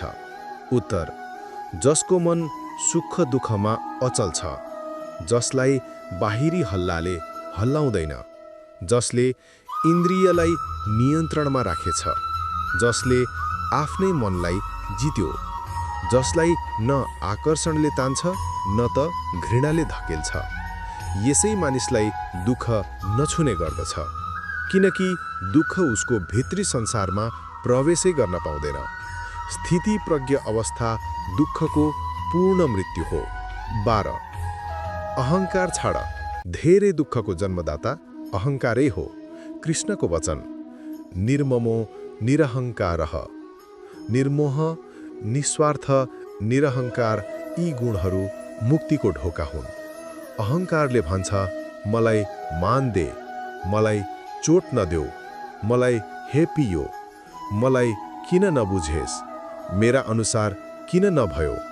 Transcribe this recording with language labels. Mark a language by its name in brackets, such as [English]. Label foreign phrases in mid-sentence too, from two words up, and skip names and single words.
[Nepali] उत्तर, जसको मन सुख दुःखमा अचल छ, जसलाई बाहिरी हल्लाले हल्लाउँदैन, जसले इन्द्रियलाई नियन्त्रणमा राखेछ, जसले आफ्नै मनलाई जित्यो, जसलाई न आकर्षणले तान्छ न त घृणाले धकेल्छ, यसै मानिसलाई दुःख नछुने गर्दछ, किनकि दुःख उसको भित्री संसारमा प्रवेशै गर्न पाउँदैन। स्थिति प्रज्ञ अवस्था दुःखको पूर्ण मृत्यु हो। 12 अहङ्कार छाड, धेरै दुःखको जन्मदाता अहङ्कारै हो। कृष्णको वचन, [Sanskrit] निर्ममो निरहङ्कारः, [Nepali] निर्मोह निस्वार्थ निरहङ्कार यी गुणहरू मुक्तिको ढोका हुन्। अहङ्कारले भन्छ, मलाई मान दे, मलाई चोट नदेऊ, मलाई हेपियो, मलाई किन नबुझेस्, मेरा अनुसार किन नभयो।